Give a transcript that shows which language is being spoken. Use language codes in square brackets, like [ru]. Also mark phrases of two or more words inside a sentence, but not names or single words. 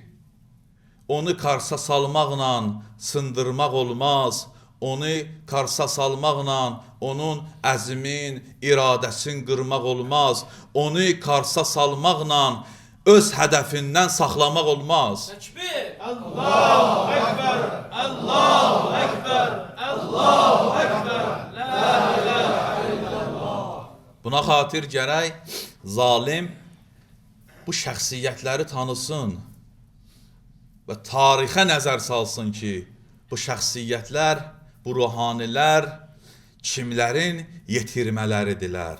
[az] Onu Karsa salmaqla sındırmaq olmaz. Onu Karsa salmaqla onun əzmin, iradəsini qırmaq olmaz. Onu Karsa salmaqla öz hədəfindən saxlamaq olmaz. Təkbir! [ar] الله أكبر الله أكبر! الله أكبر لا إله إلا الله! [az] Buna xatir gərək zalim bu şəxsiyyətləri tanısın və tarixə nəzər salsın ki, bu şəxsiyyətlər, bu ruhanilər kimlərin yetirmələridirlər?